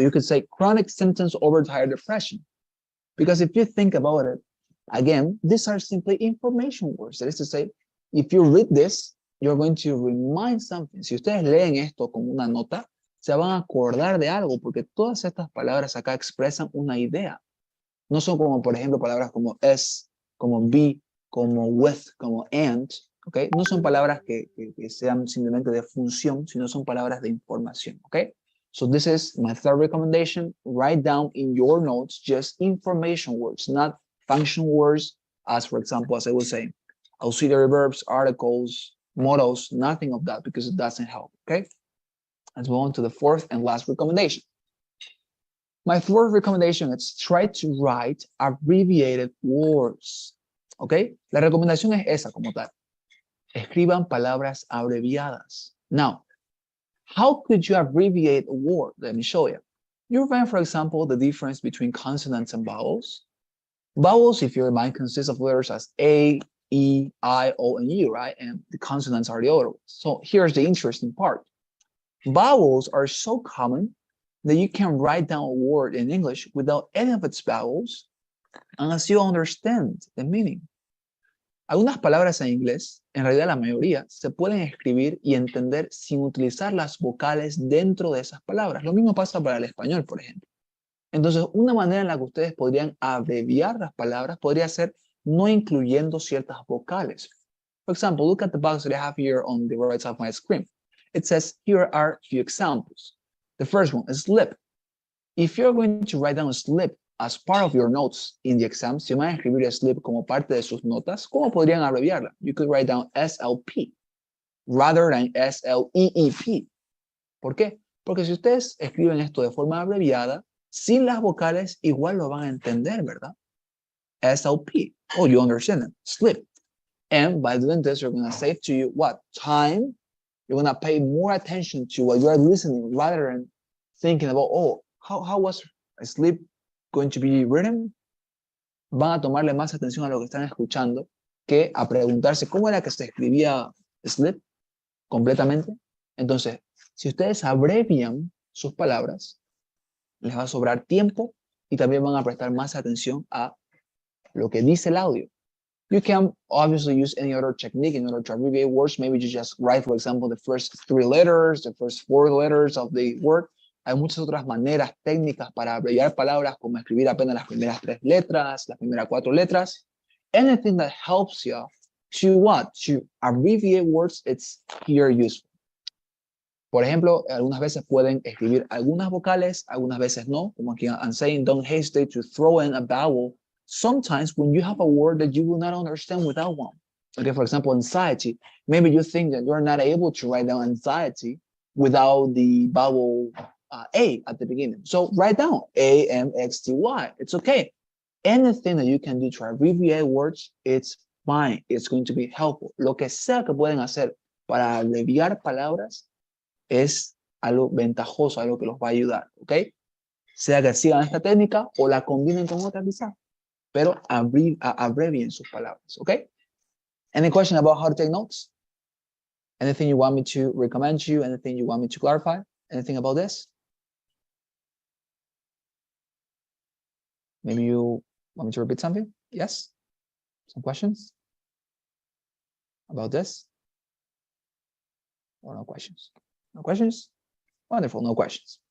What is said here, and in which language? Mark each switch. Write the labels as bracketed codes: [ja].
[en] You could say chronic symptoms overtired depression. Because if you think about it, again, these are simply information words. That is to say, if you read this, you're going to remind something. [es] Si ustedes leen esto como una nota, se van a acordar de algo, porque todas estas palabras acá expresan una idea. No son como, por ejemplo, palabras como es, como be, como with, como and, ¿ok? No son palabras que sean simplemente de función, sino son palabras de información, ¿ok? [en] So this is my third recommendation. Write down in your notes just information words, not function words, as for example, as I was saying, auxiliary verbs, articles, modals, nothing of that, because it doesn't help, okay? Let's move on to the fourth and last recommendation. My fourth recommendation is try to write abbreviated words, okay? [es] La recomendación es esa como tal. Escriban palabras abreviadas. [en] Now, how could you abbreviate a word? Let me show you. You find, for example, the difference between consonants and vowels. Vowels, if your mind, consists of letters as A, E, I, O, and U, right? And the consonants are the other ones. So here's the interesting part. Vowels are so common that you can write down a word in English without any of its vowels unless you understand the meaning. [es] Algunas palabras en inglés, en realidad la mayoría, se pueden escribir y entender sin utilizar las vocales dentro de esas palabras. Lo mismo pasa para el español, por ejemplo. Entonces, una manera en la que ustedes podrían abreviar las palabras podría ser no incluyendo ciertas vocales. [en] For example, look at the box that I have here on the right side of my screen. It says, here are a few examples. The first one is slip. If you're going to write down slip as part of your notes in the exam, [es] si van a escribir slip como parte de sus notas, ¿cómo podrían abreviarla? [en] You could write down SLP rather than SLEEP. [es] ¿Por qué? Porque si ustedes escriben esto de forma abreviada, sin las vocales, igual lo van a entender, ¿verdad? [en] SLP. Oh, you understand it. Slip. And by doing this, you're going to save to you what? Time. You're going to pay more attention to what you are listening rather than thinking about, oh, how was sleep going to be written? [es] Van a tomarle más atención a lo que están escuchando que a preguntarse cómo era que se escribía sleep completamente. Entonces, si ustedes abrevian sus palabras, les va a sobrar tiempo y también van a prestar más atención a lo que dice el audio. [en] You can obviously use any other technique in order to abbreviate words. Maybe you just write, for example, the first 3 letters, the first 4 letters of the word. [es] Hay muchas otras maneras técnicas para abreviar palabras, como escribir apenas las primeras 3 letras, las primeras 4 letras. [en] Anything that helps you to what? To abbreviate words, it's here useful. [es] Por ejemplo, algunas veces pueden escribir algunas vocales, algunas veces no. Como aquí [en] I'm saying, don't hesitate to throw in a vowel sometimes when you have a word that you will not understand without one. Okay, for example, anxiety. Maybe you think that you're not able to write down anxiety without the vowel A at the beginning. So write down A-M-X-T-Y. It's okay. Anything that you can do to abbreviate words, it's fine. It's going to be helpful. [es] Lo que sea que pueden hacer para abreviar palabras es algo ventajoso, algo que los va a ayudar, ¿ok? Sea que sigan esta técnica o la combinen con otra quizá, pero abrevien sus palabras, ¿ok? [en] Any question about how to take notes? Anything you want me to recommend to you? Anything you want me to clarify? Anything about this? Maybe you want me to repeat something? Yes? Some questions about this? Or no questions? No questions? Wonderful, no questions.